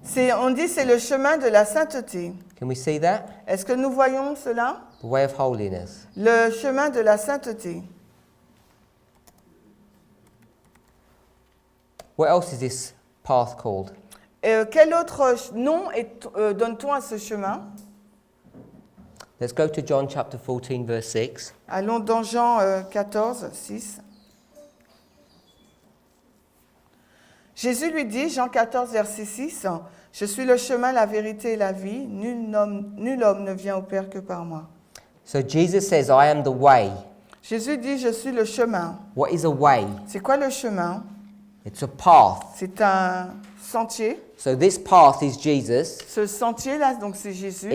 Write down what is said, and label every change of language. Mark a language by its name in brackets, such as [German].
[French] On dit c'est le chemin de la sainteté. [English] Can we see that? [French] Est-ce que nous voyons cela? [English] The way of holiness. [French] Le chemin de la sainteté. [English] What else is this path called? [French] Quel autre nom donne-t-on à ce chemin? [English] Let's go to John chapter 14, verse 6. [French] Allons dans Jean 14, 6. Jésus lui dit, Jean 14, verset 6, « Je suis le chemin, la vérité et la vie. Nul homme ne vient au Père que par moi. [English] So Jesus says, I am the way. » [French] Jésus dit, « Je suis le chemin. [English] What is a way? » [French] C'est quoi le chemin? [English] It's a path. [French] C'est un sentier. [English] So this path is Jesus. [French] Ce sentier-là, donc c'est Jésus.